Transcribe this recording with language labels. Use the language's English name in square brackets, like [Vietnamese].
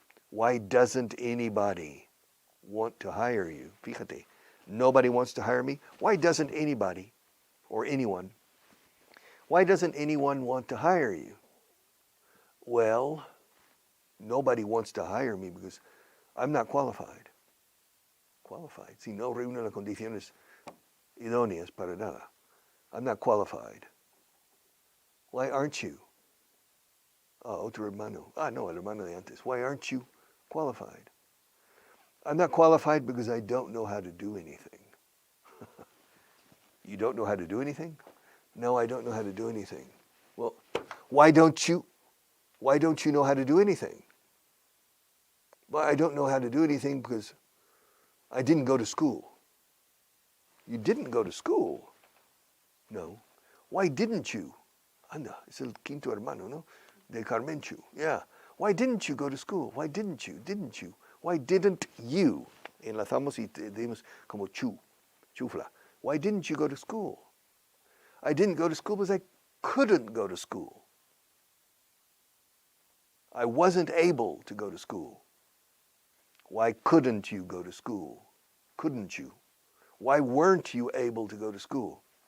[English] Why doesn't anybody want to hire you? [Spanish] Fíjate, [English] nobody wants to hire me. Why doesn't anybody or anyone? Why doesn't anyone want to hire you? Well, nobody wants to hire me because I'm not qualified. Qualified. [Spanish] Si no reúno las condiciones idóneas para nada. [English] I'm not qualified. Why aren't you? [Spanish] Otro hermano. No, el hermano de antes. [English] Why aren't you qualified? I'm not qualified because I don't know how to do anything. You don't know how to do anything? No, I don't know how to do anything. Well, why don't you know how to do anything? Well, I don't know how to do anything because I didn't go to school. You didn't go to school? No. Why didn't you? [Spanish] Anda, es el quinto hermano, ¿no? De Carmenchu. [English] Yeah. Why didn't you go to school? Why didn't you? Didn't you? Why didn't you? [Spanish] Enlazamos y decimos como chufla. [English] Why didn't you go to school? I didn't go to school because I couldn't go to school. I wasn't able to go to school. Why couldn't you go to school? Couldn't you? Why weren't you able to go to school?